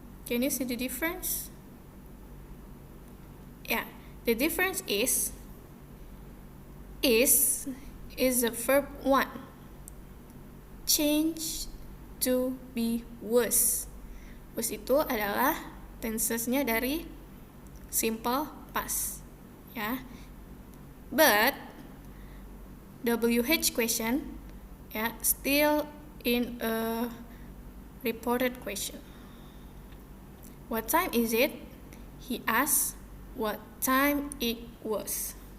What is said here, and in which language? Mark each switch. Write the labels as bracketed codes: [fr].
[en] Can you see the difference? Yeah, the difference is the verb 1 change to be was. [id] Was itu adalah tensesnya dari simple past, ya. [en] But WH question, ya, still in a reported question. What time is it? He asked what time it was.